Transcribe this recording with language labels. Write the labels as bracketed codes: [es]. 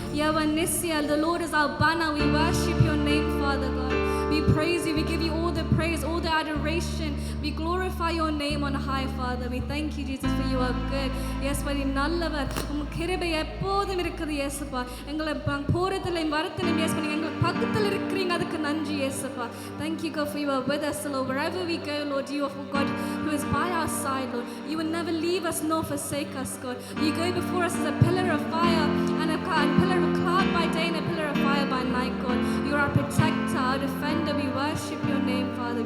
[en] Yahweh Nissi, the Lord is our banner. We worship your name, Father God. We praise you. We give you all the praise, all the adoration. We glorify your name on high, Father. We thank you, Jesus, for you are good. Yes, for you [ta] நல்லவர். உம் கிருபை எப்போதும் இருக்குது இயேசுப்பா. எங்களை போறதிலும் வரத்திலும் yes பண்ணி எங்கள் பக்கத்தில் இருக்கிறீங்க அதுக்கு நன்றி இயேசுப்பா. [en] Thank you, God, for you are with us, Lord. Wherever we go, Lord, you are God who is by our side, Lord. You will never leave us nor forsake us, God. You go before us as a pillar of fire and a pillar of cloud by day and a pillar of fire by night, God. You are our protector, our defender. We worship your name, Father.